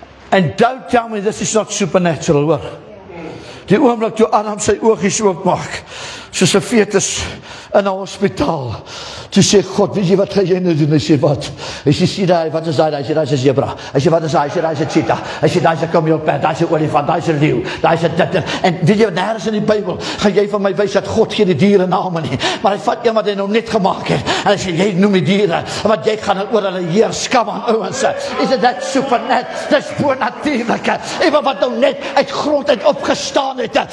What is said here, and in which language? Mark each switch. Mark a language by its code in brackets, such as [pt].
[en] And don't tell me this is not supernatural hoor. [af] Die oomblik toe Adam sy oogies oopmaak, soos 'n fetus in 'n hospitaal. Toe sê God, weet jy wat gaan jy nou doen? Hy sê wat? Hy sê, sien daai, wat is daai? Hy sê, daai is 'n zebra. Hy sê, wat is daai? Hy sê, daai is 'n cheetah. Hy sê, daai is 'n kameelperd, daai is 'n olifant, daai is 'n leeu, daai is 'n dit. En weet jy wat, nêrens in die Bybel gaan jy van my wys dat God gee die diere name nie. Maar hy vat een wat hy nou net gemaak het. En hy sê, jy noem die diere, want jy gaan oor hulle heers. [en] Come on, ouens. Is that supernatural? [af] Dis bonatuurlik. Ewe wat nou net uit grond uit opgestaan het.